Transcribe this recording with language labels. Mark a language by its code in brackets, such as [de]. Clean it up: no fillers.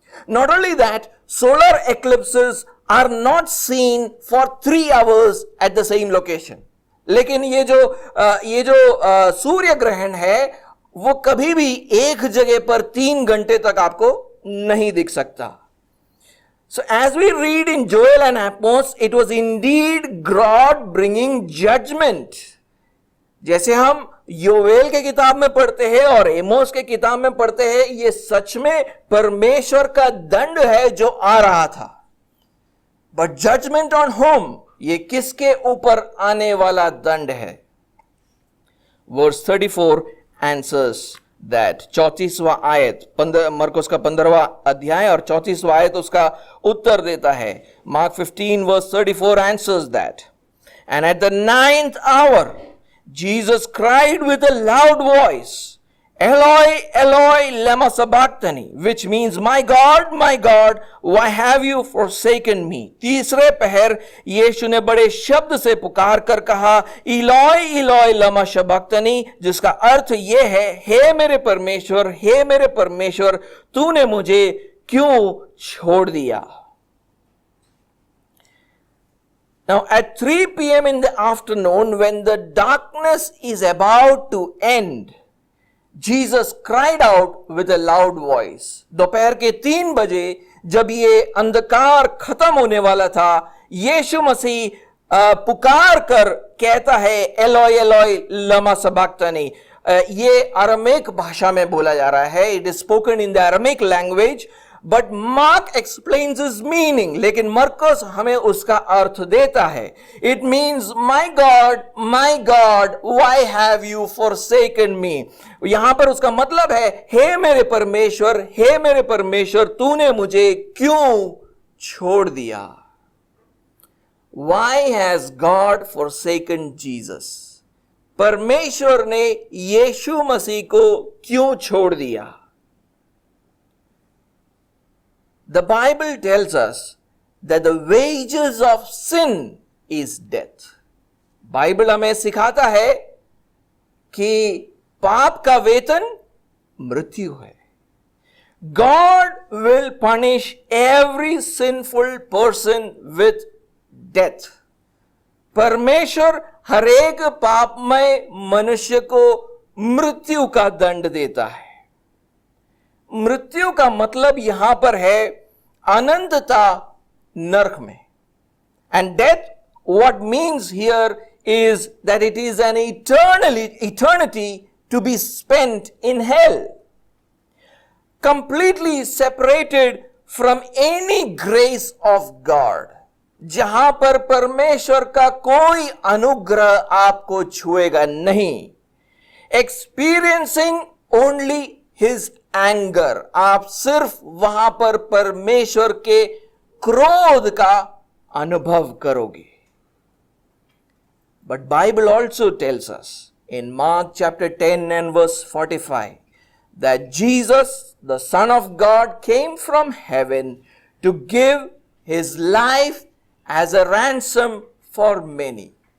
[en] Not only that, solar eclipses are not seen for 3 hours at the same location. [hi] लेकिन ये जो सूर्य ग्रहण है वो कभी भी एक जगह पर 3 घंटे तक आपको नहीं दिख सकता. [en] So as we read in Joel and Amos, it was indeed God bringing judgment. [hi] जैसे हम योवेल के किताब में पढ़ते हैं और एमोस के किताब में पढ़ते हैं, ये सच में परमेश्वर का दंड है जो आ रहा था. [en] But judgment on whom? [hi] ये किसके ऊपर आने वाला दंड है? [en] Verse 34 answers that. [hi] 34वां आयत, मरकुस का 15वां अध्याय और 34वां आयत उसका उत्तर देता है. [en] Mark 15 verse 34 answers that. And at the 9th hour Jesus cried with a loud voice, [arc] Eloi, Eloi, lema sabachthani, [en] which means, my God, why have you forsaken me? [hi] तीसरे पहर यीशु ने बड़े शब्द से पुकार कर कहा, [arc] इलोई, इलोई, लमा शबक्तनी, [hi] जिसका अर्थ यह है, हे मेरे परमेश्वर, तूने मुझे क्यों छोड़ दिया? [en] Now at 3 p.m. in the afternoon, when the darkness is about to end, Jesus cried out with a loud voice. [hi] दोपहर के 3 बजे जब ये अंधकार खत्म होने वाला था, यीशु मसीह पुकार कर कहता है, [arc] एलोई एलोई लमा सबक्तनी। [hi] ये अरामिक भाषा में बोला जा रहा है, [en] it is spoken in the Aramaic language, but Mark explains his meaning, [hi] लेकिन मरकुस हमें उसका अर्थ देता है। [en] It means, my God why have you forsaken me. [hi] यहां पर उसका मतलब है, हे मेरे परमेश्वर, तूने मुझे क्यों छोड़ दिया? [en] Why has God forsaken Jesus? [hi] परमेश्वर ने यीशु मसीह को क्यों छोड़ दिया? [en] The Bible tells us that the wages of sin is death. [hi] Bible हमें सिखाता है कि पाप का वेतन मृत्यु है. [en] God will punish every sinful person with death. [hi] परमेश्वर हर एक पापमय मनुष्य को मृत्यु का दंड देता है. मृत्यु का मतलब यहां पर है अनंतता नरक में. [en] And death, what means here is that it is an eternity to be spent in hell, completely separated from any grace of God. [hi] जहां पर परमेश्वर का कोई अनुग्रह आपको छुएगा नहीं. [en] Experiencing only His anger. [hi] आप सिर्फ वहां पर परमेश्वर के क्रोध का अनुभव करोगे. [en] But Bible also tells us in Mark chapter 10 and verse 45 that Jesus, the Son of God, came from heaven to give His life as a ransom for many.